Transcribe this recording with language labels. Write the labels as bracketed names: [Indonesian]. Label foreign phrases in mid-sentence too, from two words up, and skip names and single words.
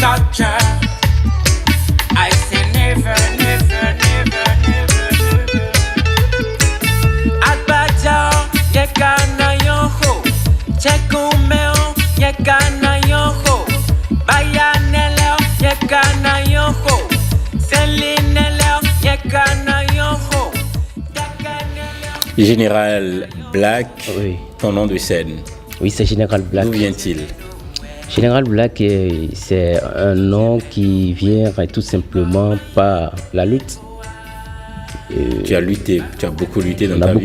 [English] future. I say never, never, never, never, never. Adbaja yekana yonho, chekumeo yekana yonho, bayanelo yekana yonho, selinelo yekana yonho. [French] Général Black, oui. Ton nom de scène. Oui, c'est Général Black. D'où vient-il? Général Black, c'est un nom qui vient tout simplement par la lutte. Tu as lutté, tu as beaucoup lutté dans ta vie.